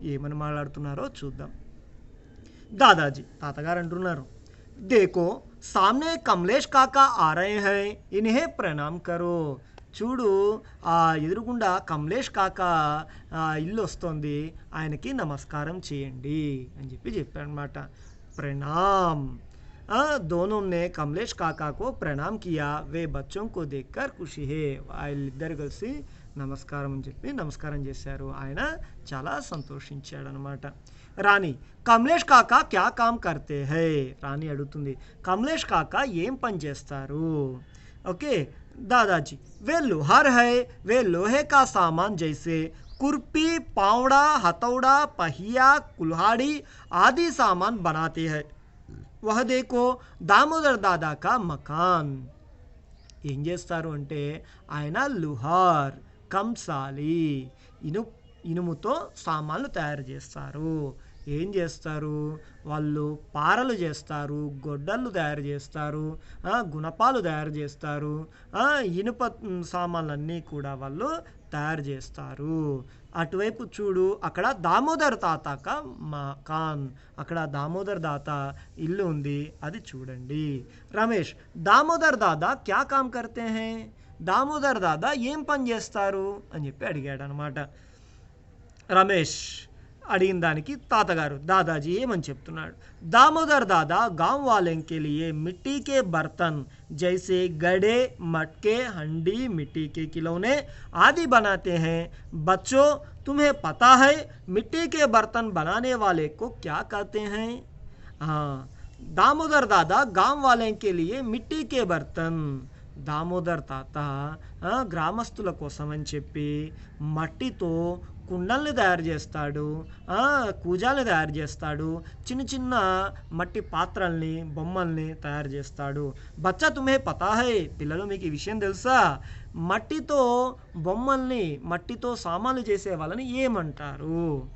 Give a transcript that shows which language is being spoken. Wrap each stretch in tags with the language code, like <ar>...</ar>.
<te>ఏమని మాట్లాడుతున్నారో చూద్దాం. దాదాజీ తాతగారు అంటున్నారు,</te> <hi>దేకో సామ్నే కమలేష్ కాకా ఆ రహే హై, ఇన్హే ప్రణామ్ కరో.</hi> <te>చూడు, ఆ ఎదురుగుండా కమలేష్ కాకా ఇల్లు వస్తుంది, ఆయనకి నమస్కారం చేయండి అని చెప్పి చెప్పారనమాట. ప్రణామ్.</te> <hi>दोनों ने कमलेश काका को प्रणाम किया. वे बच्चों को देखकर खुशी है.</hi> <te>వాళ్ళిద్దరు కలిసి నమస్కారం అని చెప్పి నమస్కారం చేశారు. ఆయన చాలా సంతోషించాడనమాట. రాణి</te> <hi>కమలేష్ కాకా క్యా కామ్ కర్తే హై.</hi> <te>రాణి అడుగుతుంది, కమలేష్ కాకా ఏం పని చేస్తారు.</te> <hi>ఓకే. दादाजी वे लोहार है. वे लोहे का सामान जैसे कुर्पी, पावड़ा, हथौड़ा, पहिया, कुल्हाड़ी आदि सामान बनाते हैं. वह देखो दामोदर दादा का मकान.</hi> <te>ఏం చేస్తారు అంటే ఆయన లుహార్, కంసాలి, ఇనుముతో సామాన్లు తయారు చేస్తారు. ఏం చేస్తారు వాళ్ళు, పారలు చేస్తారు, గొడ్డళ్ళు తయారు చేస్తారు, గుణపాలు తయారు చేస్తారు, ఇనుప సామాన్లన్నీ కూడా వాళ్ళు తయారు చేస్తారు. అటువైపు చూడు, అక్కడ దామోదర్ తాత మకాన్, అక్కడ దామోదర్ దాత ఇల్లు ఉంది, అది చూడండి.</te> <hi>రమేష్ దామోదర్ దాదా క్యా కామ్ కర్తే హై.</hi> <te>దామోదర్ దాదా ఏం పని చేస్తారు అని చెప్పి అడిగాడు అనమాట. రమేష్ అడిగిన దానికి తాతగారు దాదాజీ ఏమని చెప్తున్నాడు.</te> <hi>दामोदर दादा गांव वाले के लिए मिट्टी के बर्तन जैसे गड़े, मटके, हंडी, मिट्टी के खिलौने आदि बनाते हैं. बच्चों तुम्हें पता है मिट्टी के बर्तन बनाने वाले को क्या कहते हैं. हाँ, दामोदर दादा गांव वाले के लिए मिट्टी के बर्तन.</hi> <te>దామోదర్ తాత గ్రామస్తుల కోసం అని చెప్పి మట్టితో కుండల్ని తయారు చేస్తాడు, కూజాల్ని తయారు చేస్తాడు, చిన్న చిన్న మట్టి పాత్రల్ని బొమ్మల్ని తయారు చేస్తాడు.</te> <hi>బచ్చా తుమ్హే పతా హై,</hi> <te>పిల్లలు మీకు ఈ విషయం తెలుసా? మట్టితో బొమ్మల్ని మట్టితో సామాన్లు చేసే వాళ్ళని ఏమంటారు?</te>